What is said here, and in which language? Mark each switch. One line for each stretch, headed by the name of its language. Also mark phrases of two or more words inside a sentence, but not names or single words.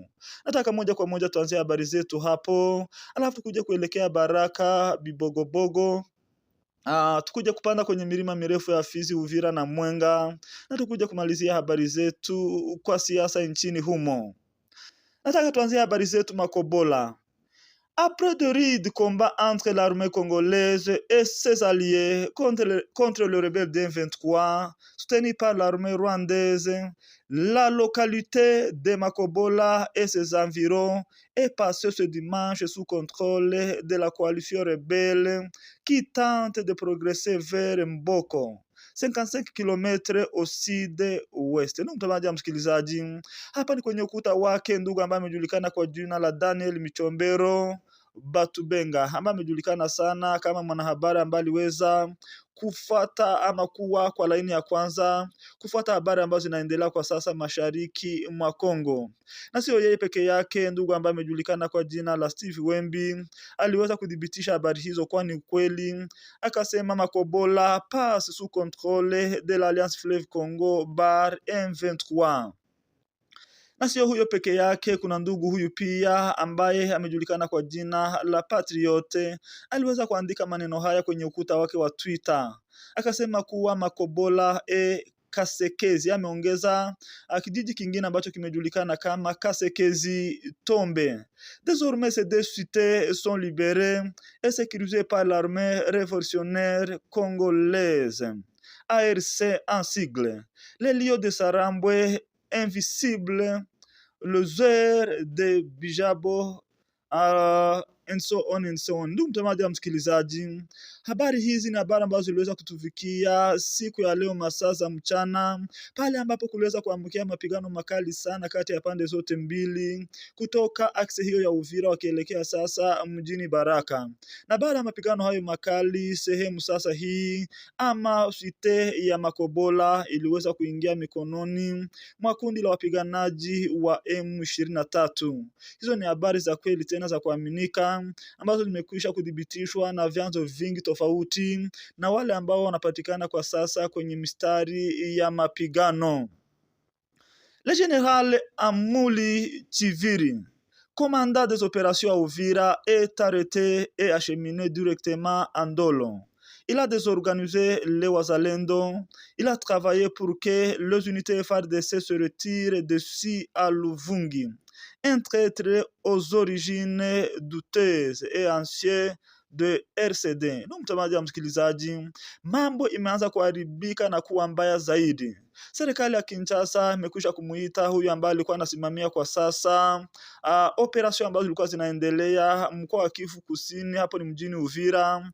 Swahili: Nataka moja kwa moja tuanzie habari zetu hapo, alafu tukuje kuelekea Baraka, Bibogobogo, tukuje kupanda kwenye milima mirefu ya Fizi, Uvira na Mwenga, na tukuje kumalizia habari zetu kwa siasa nchini humo. Nataka tuanzie habari zetu Makobola.
French: Après de rudes combats entre l'armée congolaise et ses alliés contre le rebelle D23, soutenu par l'armée rwandaise, la localité de Makobola et ses environs est passée ce dimanche sous contrôle de la coalition rebelle qui tente de progresser vers Mboko, 55 km au sud-ouest.
Swahili: Ndugu mtazamaji wa msikilizaji, hapa ni kwenye ukuta wake ndugu ambaye amejulikana kwa jina la Daniel Michombero Batubenga, ambaye amejulikana sana kama mwanahabari ambaye aliweza kufuata ama kuwa kwa laini ya kwanza kufuata habari ambazo zinaendelea kwa sasa mashariki mwa Kongo. Na sio yeye peke yake, ndugu ambaye amejulikana kwa jina la Steve Wembi aliweza kudhibitisha habari hizo kwa ni kweli.
French: Akasema Makobola passe sous contrôle de l'Alliance Fleuve Congo bar M23.
Swahili: Na sio huyo peke yake, kuna ndugu huyu pia ambaye amejulikana kwa jina la Patriote, aliweza kuandika maneno haya kwenye ukuta wake wa Twitter. Akasema kuwa Makobola Kasekezi, ameongeza kijiji kingine ambacho kimejulikana kama Kasekezi Tombe.
French: Désormais ces deux cités sont libérées et sécurisées par l'armée révolutionnaire congolaise, ARC en sigle. Les lieux de Sarambwe invisible, le zeur de Bijabo,
English: and so on and so on.
Swahili: Ndugu mtazamaji wa msikilizaji, habari hizi ni habari ambazo ziliweza kutufikia siku ya leo masaa za mchana, pale ambapo kuliweza kuamkia mapigano makali sana kati ya pande zote mbili kutoka axe hiyo ya Uvira wakielekea sasa mjini Baraka. Na baada ya mapigano hayo makali, sehemu sasa hii ama site ya Makobola iliweza kuingia mikononi mwa kundi la wapiganaji wa M23. Hizo ni habari za kweli tena za kuaminika ambazo zimekwisha kudhibitishwa na vyanzo vingi tofauti na wale ambao wanapatikana kwa sasa kwenye mistari ya mapigano.
French: Le général Amuli Chiviri, commandant des opérations à Uvira, est arrêté et acheminé directement à Ndolo. Il a désorganisé les Wazalendo. Il a travaillé pour que les unités FARDC se retirent d'ici à Luvungi. Un traître aux origines douteuses et anciennes de RCD.
Swahili: Mtazamaji wa msikilizaji, mambo imeanza kuharibika na kuwa mbaya zaidi. Serikali ya Kinshasa imekwisha kumuita huyu ambaye alikuwa anasimamia kwa sasa operation ambazo zilikuwa zinaendelea mkoa wa Kivu Kusini, hapo ni mjini Uvira.